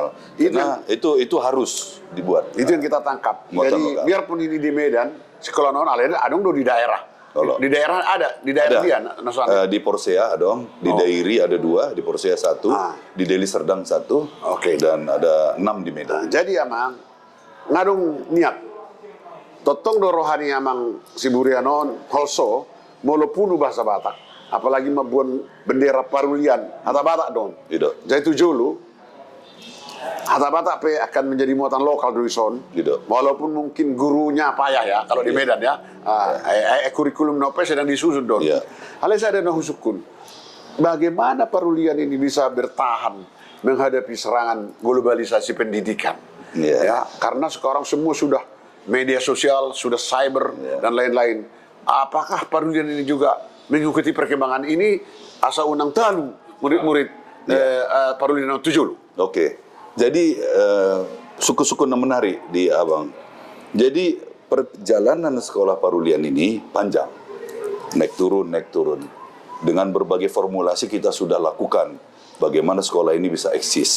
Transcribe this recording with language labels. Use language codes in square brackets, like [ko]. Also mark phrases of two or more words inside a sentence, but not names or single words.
[id] Karena itu harus dibuat. Itu yang kita tangkap. Muatan Jadi lokal. biarpun ini di Medan, sekolah non ada dong di daerah. Kalau- Di daerah ada, di daerah dia nasional. Di Porsea dong, di Dairi ada 2, di Porsea 1, di Deli Serdang 1, Oke. dan ada 6 di Medan. [bbc] Jadi amang ngadung niat totong do rohani amang Siburianon holso molopunu bahasa Batak apalagi mabuan bendera Parulian hata Batak dong. [id] Gitu. Jadi itu julu hata Batak pe akan menjadi muatan lokal dari son. Gitu. Walaupun mungkin gurunya payah ya kalau di Medan ya. Kurikulum nope sedang disusun dong. Iya. Halnya saya ada husukun. Bagaimana Parulian ini bisa bertahan menghadapi serangan globalisasi pendidikan? Iya. Ya, karena sekarang semua sudah media sosial, sudah cyber dan lain-lain. Apakah Parulian ini juga mengikuti perkembangan ini [bbc] asa unang talu murid-murid [id] Parulian 7? Oke. Jadi suku-suku yang menarik di Abang. Jadi perjalanan sekolah Parulian ini panjang. Naik turun. Dengan berbagai formulasi kita sudah lakukan bagaimana sekolah ini bisa eksis.